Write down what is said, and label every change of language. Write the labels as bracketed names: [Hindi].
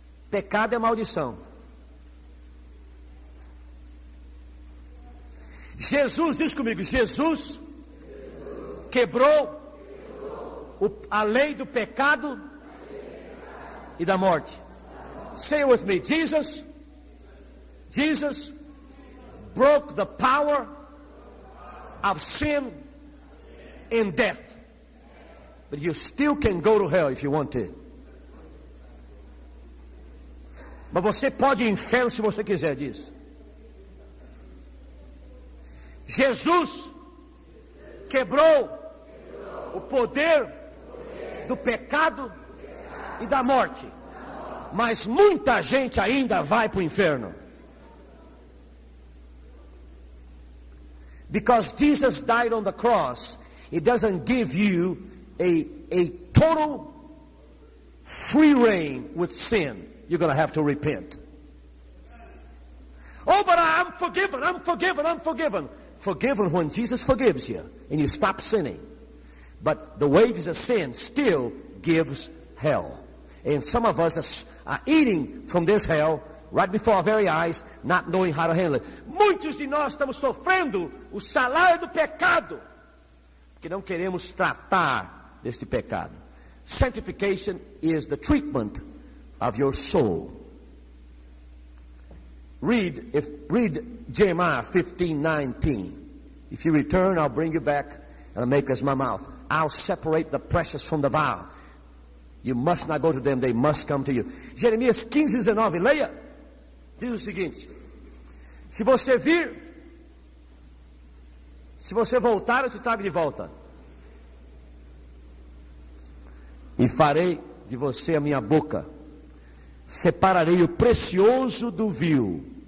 [Portuguese] Pecado é maldição. Jesus, diz comigo, Jesus quebrou a lei do pecado e da morte. [English] Say it with me. Jesus broke the power of sin and death. But you still can go to hell if you want to. [Portuguese] Mas você pode ir ao inferno se você quiser, diz. Jesus quebrou o poder do pecado e da morte. Mas muita gente ainda vai para o inferno. [English] Because Jesus died on the cross, it doesn't give you a total free reign with sin. You're going to have to repent. Oh, but I'm forgiven. Forgiven when Jesus forgives you and you stop sinning. But the wages of sin still gives hell. And some of us are eating from this hell right before our very eyes, not knowing how to handle it. [Portuguese] Muitos de nós estamos sofrendo o salário do pecado, porque não queremos tratar deste pecado. [English] Sanctification is the treatment of your soul. Read Jeremiah 15:19. If you return, I'll bring you back and I'll make as my mouth. I'll separate the precious from the vile. You must not go to them, they must come to you. [Portuguese] Jeremias 15:19, leia. Diz o seguinte: se você voltar, eu te trago de volta. E farei de você a minha boca. Separarei o precioso do vil.